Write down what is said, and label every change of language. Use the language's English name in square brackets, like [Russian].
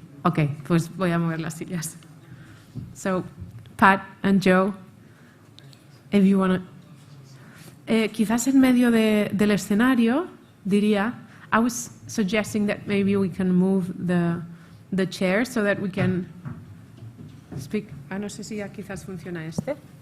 [Spanish] Ok, pues voy a mover las sillas. [English] So, Pat and Joe, if you want to... [Spanish] quizás en medio del escenario, diría, [English] I was suggesting that maybe we can move the chair so that we can speak. [Spanish] No sé si ya quizás funciona este.